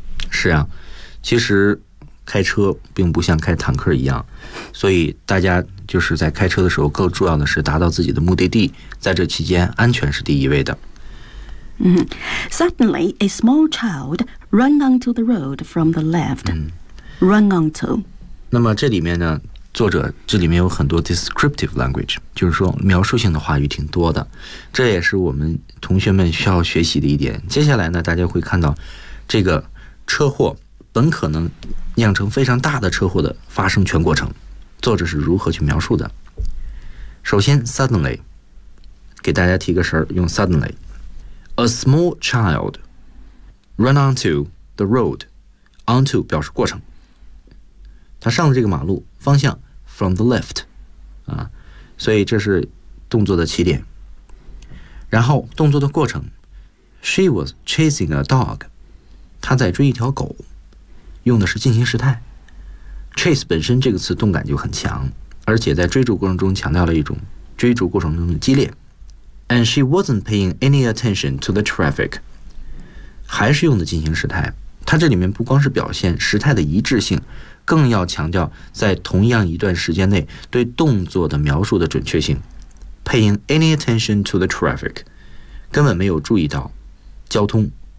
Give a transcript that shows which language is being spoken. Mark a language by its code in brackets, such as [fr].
[zh] 是啊，其实开车并不像开坦克一样，所以大家就是在开车的时候更重要的是达到自己的目的地，在这期间安全是第一位的。 [en] Suddenly a small child ran onto the road from the left、run onto。 [zh] 那么这里面呢作者这里面有很多 [en] descriptive language， [zh] 就是说描述性的话语挺多的，这也是我们同学们需要学习的一点。接下来呢大家会看到这个车祸本可能酿成非常大的车祸的发生全过程，作者是如何去描述的。首先 suddenly 给大家提个神，用 suddenly。 [en] A small child ran onto the road， [zh] onto 表示过程，他上了这个马路方向 [en] from the left， [zh] 啊，所以这是动作的起点。然后动作的过程 ， [en] she was chasing a dog， [zh] 她在追一条狗，用的是进行时态。 chase 本身这个词动感就很强，而且在追逐过程中强调了一种追逐过程中的激烈。 [en] And she wasn't paying any attention to the traffic. [zh] 还是用的进行时态，它这里面不光是表现时态的一致性，更要强调在同样一段时间内对动作的描述的准确性。 [en] Paying any attention to the traffic， [zh] 根本没有注意到交通。